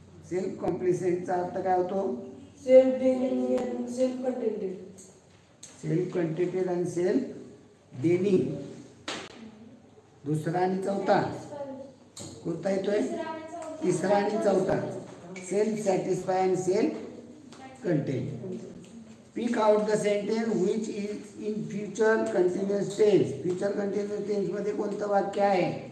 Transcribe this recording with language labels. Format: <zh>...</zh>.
<mr>Self-complacent चा अर्थ काय होतो?</mr> <en>Self-denying and self-contented. Self-contented and self-denying.</en> <mr>दुसरा आणि चौथा कोणता येतोय? तिसरा आणि चौथा.</mr> <en>Self-satisfied and self-content. Pick out the sentence which is in future continuous tense.</en> <mr>Future continuous tense मध्ये कोणतं वाक्य आहे?</mr>